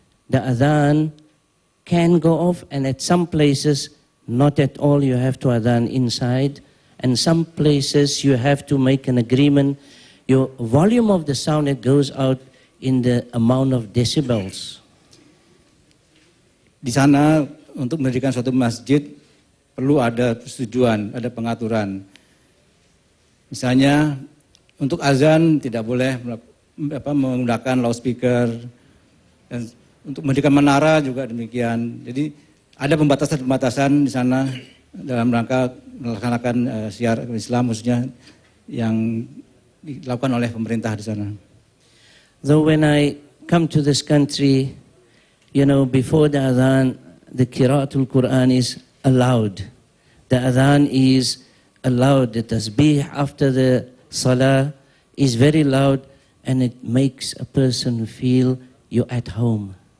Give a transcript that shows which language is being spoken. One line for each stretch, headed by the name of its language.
English: The adhan can go off, and at some places, not at all, you have to adhan inside. And some places you have to make an agreement. Your volume of the sound that goes out in the amount of decibels.
Indonesian: Di sana untuk mendirikan suatu masjid perlu ada persetujuan, ada pengaturan. Misalnya untuk azan tidak boleh menggunakan loudspeaker, dan untuk mendirikan menara juga demikian. Jadi ada pembatasan-pembatasan di sana dalam rangka melaksanakan syiar Islam khususnya yang dilakukan oleh pemerintah di sana.
English: Though when I come to this country, you know, before the adhan, the qira'atul Quran is allowed. The adhan is allowed. The tasbih after the salah is very loud, and it makes a person feel you're at home.